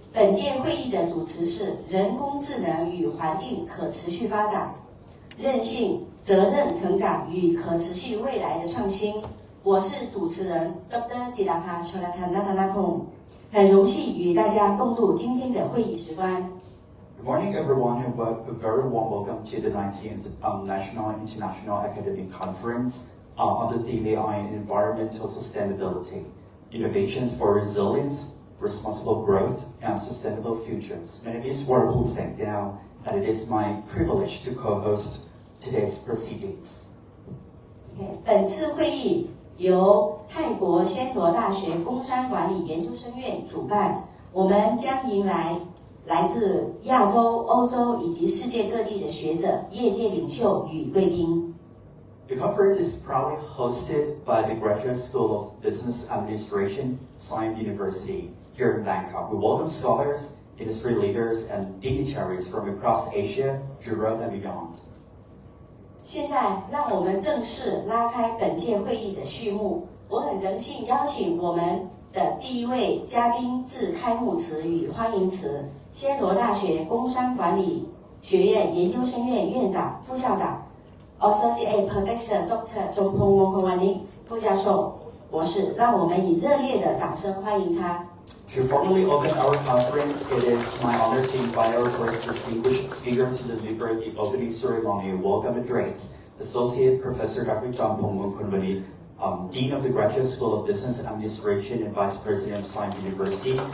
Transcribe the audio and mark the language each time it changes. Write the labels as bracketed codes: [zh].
[zh] 本届会议的主题是人工智能与环境可持续发展、韧性、责任成长与可持续未来的创新。我是主持人 Dr. Kulthirath， 很荣幸与大家共度今天的会议时光。 [en] Good morning, everyone, and a very warm welcome to the 19th National and International Academic Conference on the theme AI and Environmental Sustainability, Innovations for Resilience, Responsible Growth, and Sustainable Futures. My name is Markus, and it is my privilege to co-host today's proceedings. [zh] 本次会议由泰国暹罗大学工商管理研究生院主办，我们将迎来来自亚洲、欧洲以及世界各地的学者、业界领袖与贵宾。 [en] The conference is proudly hosted by the Graduate School of Business Administration, Siam University, here in Bangkok. We welcome scholars, industry leaders, and dignitaries from across Asia, Europe, and beyond. [zh] 现在，让我们正式拉开本届会议的序幕。我很荣幸邀请我们的第一位嘉宾致开幕词与欢迎词，暹罗大学工商管理学院研究生院院长、副校长。 [en] Associate Professor Dr. [zh] Mongkhonvanit 副教授博士，让我们以热烈的掌声欢迎他。 [en] To formally open our conference, it is my honor to invite our first distinguished speaker to deliver the opening ceremony welcome address, Associate Professor Dr. Mongkhonvanit, Dean of the Graduate School of Business Administration and Vice President of Siam University.